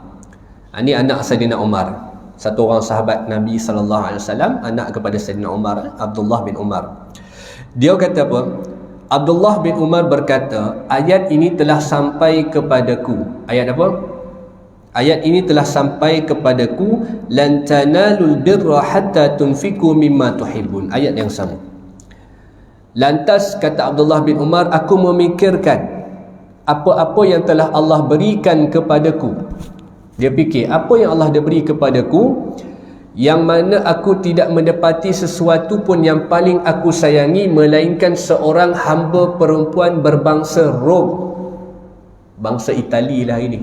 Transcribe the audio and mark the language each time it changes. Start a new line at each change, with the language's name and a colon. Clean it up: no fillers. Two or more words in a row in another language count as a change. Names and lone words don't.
Malay: Ini anak Sayyidina Umar, satu orang sahabat Nabi SAW, anak kepada Sayyidina Umar, Abdullah bin Umar. Dia kata apa? Abdullah bin Umar berkata, ayat ini telah sampai kepadaku. Ayat apa? Ayat ini telah sampai kepadaku,
Arabic: لن تنالوا البر حتى تنفقوا مما تحبون.
Malay: Ayat yang sama. Lantas kata Abdullah bin Umar, aku memikirkan apa-apa yang telah Allah berikan kepadaku. Dia fikir apa yang Allah dah beri kepadaku, yang mana aku tidak mendapati sesuatu pun yang paling aku sayangi melainkan seorang hamba perempuan berbangsa Rom, bangsa Itali lah ini.